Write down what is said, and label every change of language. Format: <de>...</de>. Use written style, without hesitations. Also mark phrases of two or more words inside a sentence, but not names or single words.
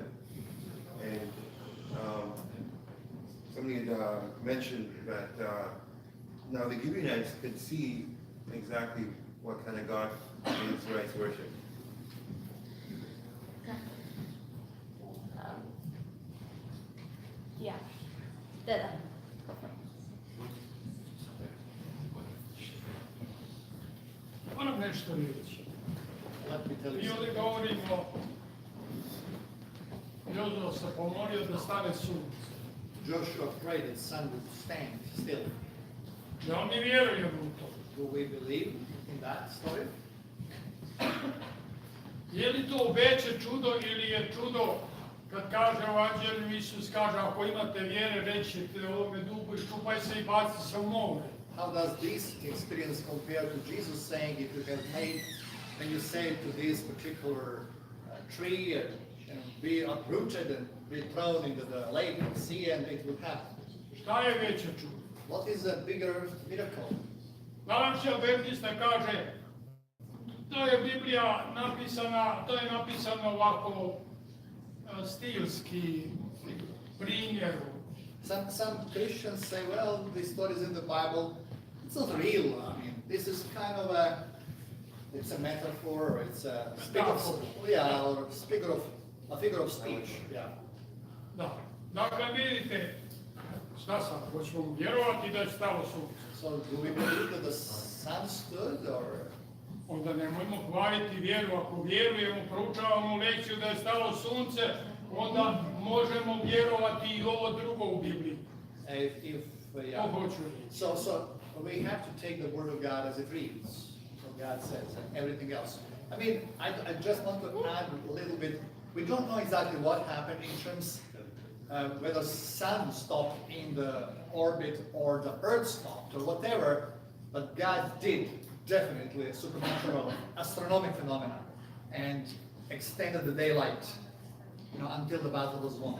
<en>And somebody had mentioned that now the Gibeonites could see exactly what kind of God the Israelites worship. Yeah.</en> <hr>Dada. Moram nešto reći.</hr> <en>Let me tell you</en> <hr>Mi ovdje</hr> <en>something.</en> <hr>govorimo, Jozo se pomorio da stane sunce.</hr> <en>Joshua prayed that sun would stand still.</en> <hr>Ja mi vjerujemo u to.</hr> <en>Do we believe in that story?</en> <hr>Je li to veće čudo ili je čudo kad kaže u Evanđelju Isus kaže ako imate vjere rećete ovome dugu iščupaj se i baci se u more.</hr> <en>How does this experience compare to Jesus saying, if you have made, and you say to this particular tree, and be uprooted and be thrown into the lake and sea, and it will happen?</en> <hr>Šta je veće čudo?</hr> <en>What is a bigger miracle?</en> <hr>Naši Adventista kaže, to je Biblija napisana, to je napisano ovako stilski primjeru.</hr> <en>Some Christians say, well, this story is in the Bible. It's not real. I mean, this is kind of it's a metaphor, or it's a figure of speech. Yeah.</en> <hr>Da. Dakle, vidite, šta sam, hoćemo vjerovati da je stalo sunce.</hr> <en>So do we believe that the sun stood, or?</en> <hr>Onda nemojmo hvaliti vjeru. Ako vjerujemo, proučavamo lekciju da je stalo sunce, onda možemo vjerovati i ovo drugo u Bibliji.</hr> <en>So we have to take the word of God as it reads, what God says, and everything else. I mean, I just want to add a little bit. We don't know exactly what happened in terms whether sun stopped in the orbit or the earth stopped or whatever, but God did definitely a supernatural astronomic phenomenon and extended the daylight, until the battle was won.</en>